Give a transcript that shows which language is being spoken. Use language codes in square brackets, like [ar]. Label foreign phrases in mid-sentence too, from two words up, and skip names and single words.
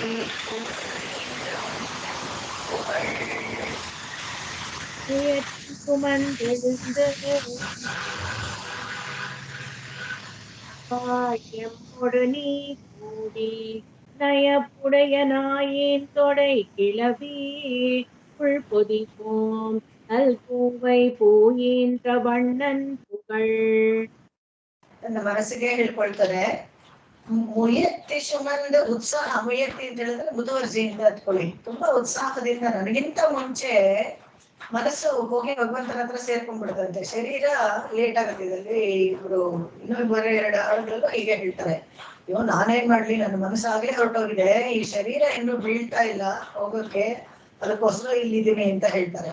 [ta] உயர்த்தி சுமந்தெழுந்து எம்மொடு நீ கூடி நயப்புடைய நாயின் தொடை கிளவி உள்பொதிப்போம் நல் பூவை பூயின்ற வண்ணன் புகழ். [kn] ನನ್ನ ಮನಸ್ಸಿಗೆ ಹೇಳ್ಕೊಳ್ತಾರೆ. [ta] முயற்றி சுமந்த [kn] ಉತ್ಸಾಹ, ಮುಯತ್ತಿ ಅಂತ ಹೇಳಿದ್ರೆ ಮುತುವರ್ಜಿಯಿಂದ ಹತ್ಕೊಳ್ಳಿ, ತುಂಬಾ ಉತ್ಸಾಹದಿಂದ. ನನಗಿಂತ ಮುಂಚೆ ಮನಸ್ಸು ಹೋಗಿ ಭಗವಂತನ ಹತ್ರ ಸೇರ್ಕೊಂಡ್ಬಿಡುತ್ತಂತೆ. ಶರೀರ ಲೇಟ್ ಆಗತ್ತಿದೆ. ಇಬ್ರು ಇನ್ನೊಬ್ಬರ 2 ಆಳುಗಳಲ್ಲೂ ಹೀಗೆ ಹೇಳ್ತಾರೆ, ಅಯ್ಯೋ ನಾನೇನ್ ಮಾಡ್ಲಿ, ನನ್ನ ಮನಸ್ಸಾಗ್ಲೇ ಹೊರಟೋಗಿದೆ, ಈ ಶರೀರ ಇನ್ನು ಬೀಳ್ತಾ ಇಲ್ಲ ಹೋಗೋಕೆ, ಅದಕ್ಕೋಸ್ಕರ ಇಲ್ಲಿದ್ದೀನಿ ಅಂತ ಹೇಳ್ತಾರೆ.